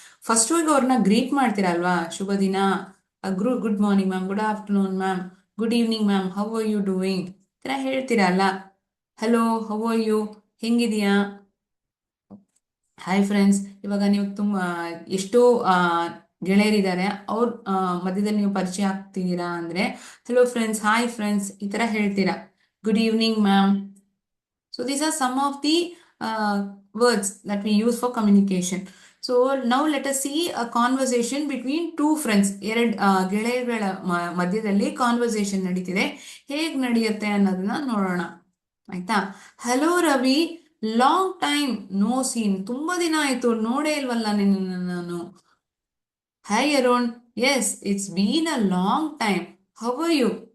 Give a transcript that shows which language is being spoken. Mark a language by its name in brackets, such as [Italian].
[Kannada] First ಹೋಗಿ ಅವ್ರನ್ನ greet ಮಾಡ್ತೀರಾ ಅಲ್ವಾ? ಶುಭ ದಿನ, [English] good morning ma'am, good afternoon ma'am, good evening ma'am, how are you doing, [Kannada] ಈ ಥರ ಹೇಳ್ತೀರಾ ಅಲ್ಲ? [English] hello, how are you, [Kannada] ಹೆಂಗಿದೀಯಾ, [English] Hi friends. [Kannada] ಇವಾಗ ನೀವು ತುಂಬಾ ಎಷ್ಟೋ ಆ, ಗೆಳೆಯರಿದ್ದಾರೆ, ಅವ್ರ ಮಧ್ಯದಲ್ಲಿ ನೀವು ಪರಿಚಯ ಆಗ್ತಿದ್ದೀರಾ ಅಂದ್ರೆ [English] hello friends, hi friends, [Kannada] ಈ ತರ ಹೇಳ್ತೀರಾ. [English] Good evening ma'am. So these are some of the words that we use for communication. So now let us see a conversation between two friends. [Kannada] ಎರಡು ಗೆಳೆಯಗಳ ಮಧ್ಯದಲ್ಲಿ ಕಾನ್ವರ್ಸೇಷನ್ ನಡೀತಿದೆ. ಹೇಗ್ ನಡೆಯುತ್ತೆ ಅನ್ನೋದನ್ನ ನೋಡೋಣ. ಆಯ್ತಾ? [English] Hello Ravi, long time no seen. [Kannada] ತುಂಬಾ ದಿನ ಆಯ್ತು, ನೋಡೇ ಇಲ್ವಲ್ಲ ನಿನ್ನ ನಾನು. [English] Hi Arun, yes it's been a long time, how are you.